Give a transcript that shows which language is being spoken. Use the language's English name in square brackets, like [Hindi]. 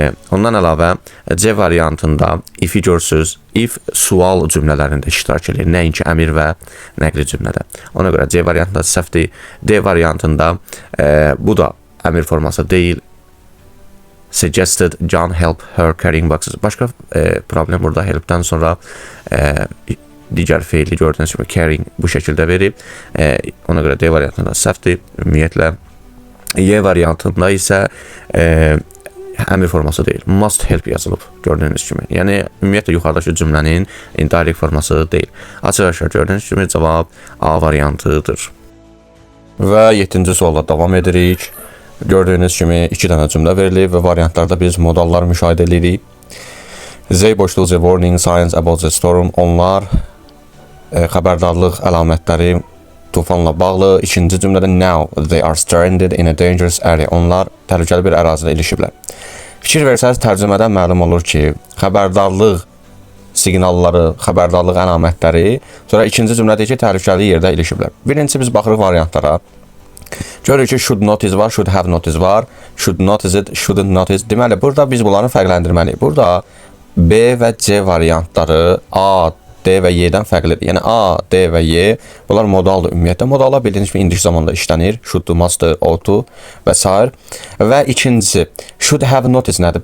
[Azerbaijani] Ondan əlavə C variantında if-i görürsünüz, if sual cümlələrində iştirak edir, nəinki əmr və nəqli cümlədə. Ona görə C variantında səhvdir. D variantında bu da əmr forması deyil. [English] Suggested John help her carrying boxes. [Azerbaijani] Başqa problem burada help'dən sonra digər feili gördüyünüz kimi carrying bu şəkildə verib. Ona görə D variantında səhvdir. Ümumiyyətlə Y variantında isə əmr forması deyil. Must help yazılıb gördüyünüz kimi. Yəni ümumiyyətlə yuxarıdakı cümlənin indirect forması deyil. Açıq-aşkar gördüyünüz kimi cavab A variantıdır. Və 7-ci sualla davam edirik. Gördüyünüz kimi 2 dənə cümlə verilib və variantlarda biz modallar müşahidə edirik. Z boşluq [English] the warning signs about the storm. [Azerbaijani] Onlar xəbərdarlıq əlamətləri tufanla bağlı. İkinci cümlədə [English] now they are stranded in a dangerous area. [Azerbaijani] Onlar təhlükəli bir ərazidə ilişiblər. Fikir versəniz tərcümədən məlum olur ki, xəbərdarlıq siqnalları, xəbərdarlıq əlamətləri, sonra ikinci cümlədə ki, təhlükəli yerdə ilişiblər. Birincisi biz baxırıq variantlara. Görürük ki, should notice var, should have notice var, should notice it, shouldn't notice. Deməli, burada biz bunları fərqləndirməliyik. Burada B və C variantları A, D və Y-dən fərqlidir. Yəni A, D və Y, bunlar modaldır ümumiyyətlə. Modallar bildiyiniz kimi indiki zamanda işlənir. Should, must, ought to və s. Və ikincisi, should have notice nədir?